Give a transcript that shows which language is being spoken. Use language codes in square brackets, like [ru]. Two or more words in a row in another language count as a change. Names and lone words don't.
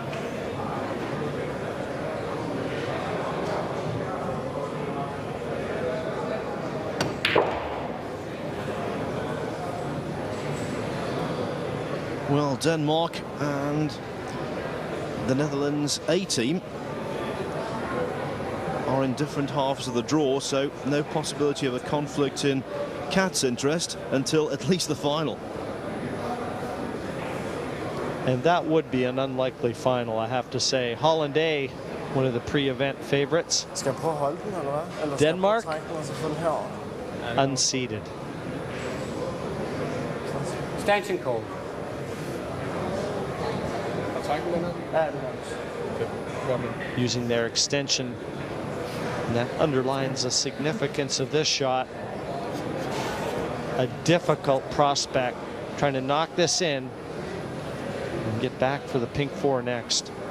[en] Well, Denmark and the Netherlands A team are in different halves of the draw, so no possibility of a conflict in Kat's interest until at least the final. And that would be an unlikely final, I have to say. Holland A, one of the pre-event favorites. [da] Skal jeg prøve at holde den, eller hvad? Eller [en] Denmark, [da] skal jeg prøve at trække den og så få den herover? [en] unseeded. Stanchion call. Using their extension, and that underlines the significance of this shot. A difficult prospect, trying to knock this in and get back for the pink 4 next.